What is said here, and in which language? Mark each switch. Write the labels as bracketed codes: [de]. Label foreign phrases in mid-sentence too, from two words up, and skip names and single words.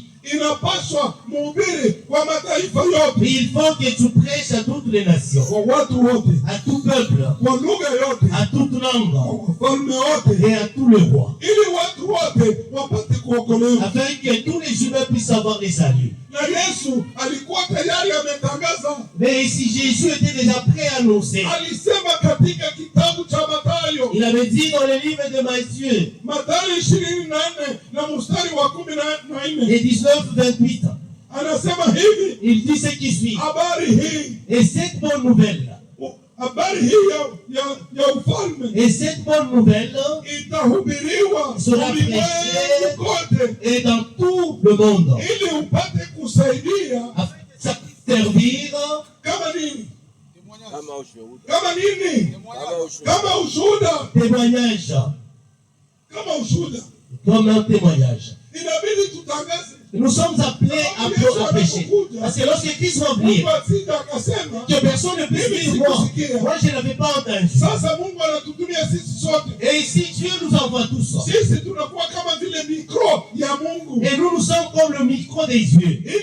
[fr] Il faut que tu prêches à toutes les nations, à tout peuple, à toute langue et à tout le roi. [sw] kuokolewa. [fr] Afin que tous les humains puissent avoir les saluts. [sw] Na Yesu alikuwa tayari ametangaza. [fr] Mais si Jésus était déjà prêt à annoncer, [sw] alisema katika kitabu cha Mathayo, [fr] il avait dit dans le livre de Matthieu, [sw] Mathayo 24 na mstari wa 14, [fr] et 19-28, [sw] anasema hivi, [fr] il dit ce qui suit. [sw] habari hii, [fr] Et cette bonne nouvelle, [sw] habari hii ya ufalme, [fr] et cette bonne nouvelle [sw] itahubiriwa [fr] sera [sw] ulimwengu kote, [fr] et dans tout le monde, [sw] ili upate kusaidia, [fr] afin de ça servir [sw] kama nini? Kama nini? Kama ushuhuda. [fr] témoignage, [sw] Kama ushuhuda. [fr] comme un témoignage. [sw] Inabidi tutangaze. [fr] Nous sommes appelés à pécher. Parce que lorsque Christ va venir, que personne ne puisse dire moi je n'avais pas entendu. Et ici Dieu nous envoie tous. Et nous sommes comme le micro des yeux.